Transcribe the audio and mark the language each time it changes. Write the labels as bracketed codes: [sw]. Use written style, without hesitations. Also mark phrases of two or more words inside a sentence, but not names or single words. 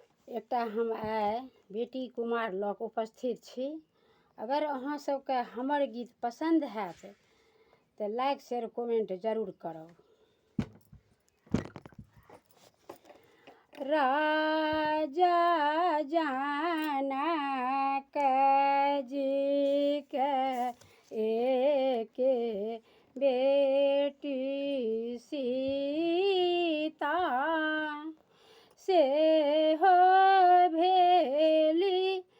[mai] एकटा हम आइ बेटी कुमार लग उपस्थित छी। अगर अहाँ सबके हमर गीत पसंद हैत तऽ [en] like share comment [mai] जरूर करब। राजा जनक जी के एके बेटी सीता से हो भेली